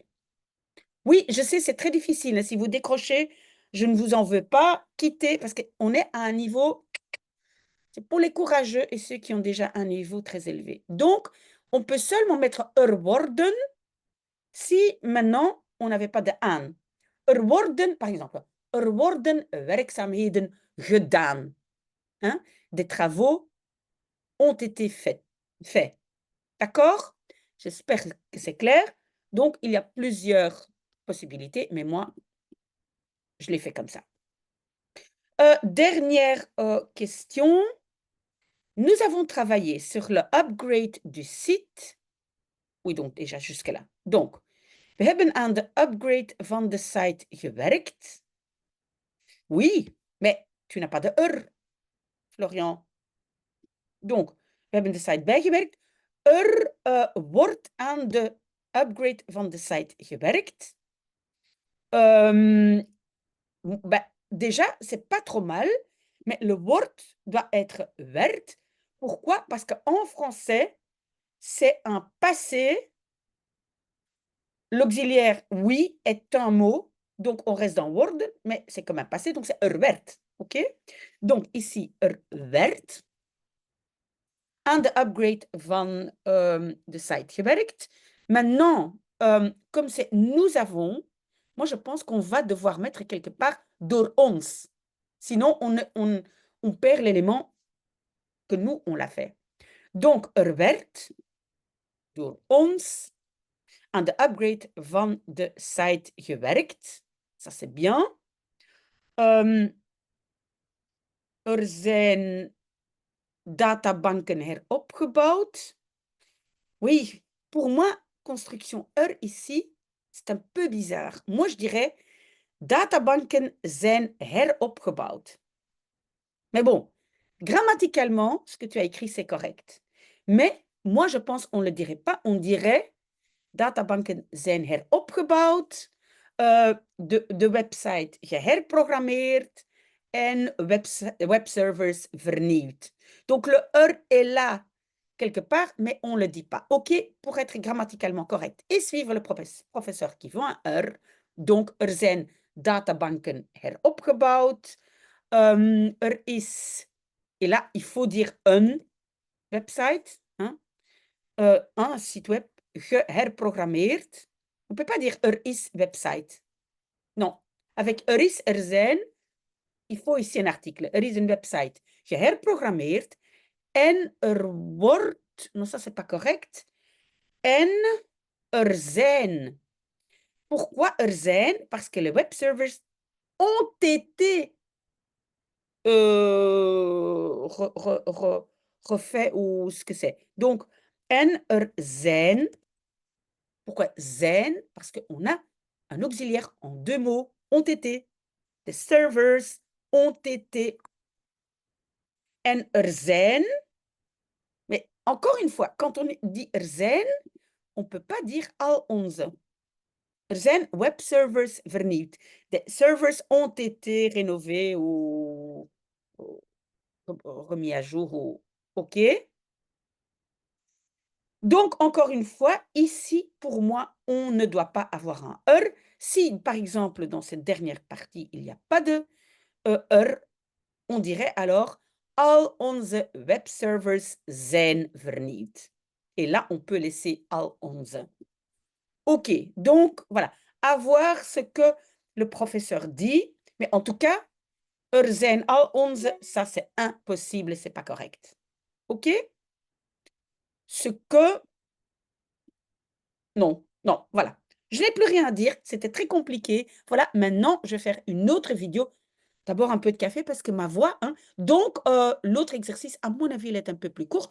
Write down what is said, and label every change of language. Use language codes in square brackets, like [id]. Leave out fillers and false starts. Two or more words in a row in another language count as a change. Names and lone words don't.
[fr] Oui, je sais, c'est très difficile. Si vous décrochez, je ne vous en veux pas. Quittez, parce qu'on est à un niveau, c'est pour les courageux et ceux qui ont déjà un niveau très élevé. Donc, on peut seulement mettre worden si maintenant on n'avait pas de aan. [nl] Worden, [fr] par exemple, [nl] worden werkzaamheden gedaan. [fr] Hein? Des travaux ont été faits. D'accord? J'espère que c'est clair. Donc, il y a plusieurs possibilités, mais moi, je l'ai fait comme ça. Dernière question. Nous avons travaillé sur le upgrade du site. Oui, donc déjà jusque-là. Donc, [nl] we hebben aan de upgrade van de site gewerkt. [fr] Oui, mais tu n'as pas de Florian. Donc, [nl] we hebben de site bijgewerkt. Wordt aan de upgrade van de site gewerkt. [fr] Déjà, c'est pas trop mal, mais le wordt doit être werd. Pourquoi? Parce qu'en français, c'est un passé. L'auxiliaire oui est un mot, donc on reste dans worden, mais c'est comme un passé, donc c'est werd. OK? Donc ici, [nl] werd. Aan de upgrade van de site gewerkt. [fr] Maintenant, comme c'est nous avons, moi je pense qu'on va devoir mettre quelque part [nl] door ons. [fr] Sinon, on perd l'élément que nous, on l'a fait. Donc, [nl] werd door ons aan de upgrade van de site gewerkt. [fr] Ça, c'est bien. [nl] Zijn databanken heropgebouwd. [fr] Oui, pour moi, construction ici, c'est un peu bizarre. Moi, je dirais, [nl] databanken zijn heropgebouwd. [fr] Mais bon, grammaticalement, ce que tu as écrit, c'est correct. Mais moi, je pense on ne le dirait pas. On dirait, [nl] databanken zijn heropgebouwd, de website geherprogrammeerd en webservers vernieuwd. [fr] Donc, le er est là quelque part, mais on ne le dit pas. OK, pour être grammaticalement correct et suivre le professeur qui veut un er. Donc, [nl] er zijn databanken heropgebouwd. Er is, [fr] et là, il faut dire [nl] een website, [fr] hein, un site web geherprogrammeerd. On ne peut pas dire [nl] er is website. [fr] Non, avec [nl] er is, er zijn, [fr] il faut ici un article. [nl] Er is een website geherprogrammeerd en er wordt, [fr] non ça c'est pas correct, [nl] en er zijn. [fr] Pourquoi [nl] er zijn? [fr] Parce que les web servers ont été refait ou ce que c'est. Donc, [nl] en er zijn. [fr] Pourquoi zijn? Parce qu'on a un auxiliaire en deux mots, ont été. Les servers ont été. [nl] En er zijn. [fr] Mais encore une fois, quand on dit [nl] er zijn, [fr] on ne peut pas dire [nl] al onze. Er zijn webservers vernieuwd. [fr] De servers ont été rénovés ou remis à jour. Ou... OK. Donc, encore une fois, ici, pour moi, on ne doit pas avoir un er. Si, par exemple, dans cette dernière partie, il n'y a pas de er, on dirait alors [nl] al onze webservers zijn vernieuwd. [fr] Et là, on peut laisser [nl] al onze. [fr] OK, donc voilà, à voir ce que le professeur dit, mais en tout cas, [nl] er zijn al onze, [fr] ça c'est impossible, c'est pas correct. OK? Ce que... Non, non, voilà. Je n'ai plus rien à dire, c'était très compliqué. Voilà, maintenant, je vais faire une autre vidéo. D'abord, un peu de café parce que ma voix, hein. Donc, l'autre exercice, à mon avis, il est un peu plus court.